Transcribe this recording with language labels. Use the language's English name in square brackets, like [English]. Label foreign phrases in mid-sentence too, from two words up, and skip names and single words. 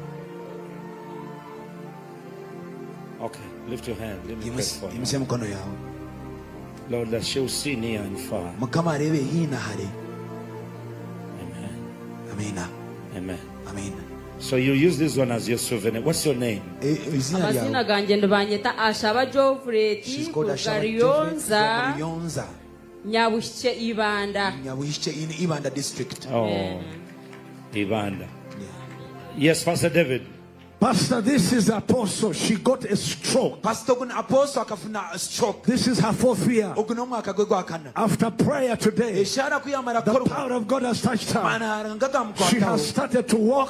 [English] Okay, lift your hand. Let me pray for you. Lord, that she'll see near and far. Amen. Amen. Amen. So you use this one as your souvenir. What's your name? [Nyankole] Amazina ganje ndibanyeta Ashaba Jofreti Kugarionza Nyabushche Ibanda. [English] In Ibanda district. Oh, Ibanda. Yes, Pastor David. Pastor, this is Apostle. She got a stroke. [Nyankole] Pastor, Apostle akafuna [English] a stroke. This is her fourth year. After prayer today, the power of God has touched her. She has started to walk.